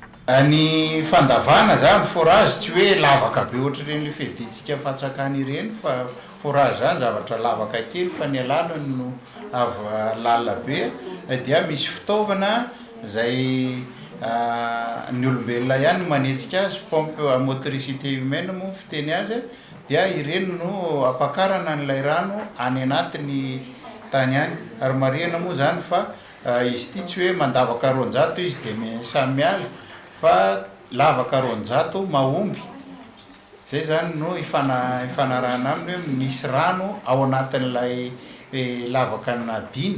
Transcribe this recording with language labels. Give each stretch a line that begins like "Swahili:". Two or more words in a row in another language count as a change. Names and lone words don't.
Malagasy: Ny fandavana zany forage tsy hoe lavaka be ohatr'ireny le feditsika fatsakany ireny fa forage zany zavatra lavaka kely fa ny alana no lala be dia misy fitaovana zay ny olombelona ihany manetsika azy
French: pompe à motricité humaine
Malagasy: moa fiteny azy dia ireny no ampakarana n'ilay rano any anatin'ny tany any ary marihana moa zany fa izy ity tsy hoe mandavaka 400 izy dia samiala fa lavaka 400 mahomby zay zany no ifanarahana aminy hoe misy rano ao anatin'ilay lavaka nadiny.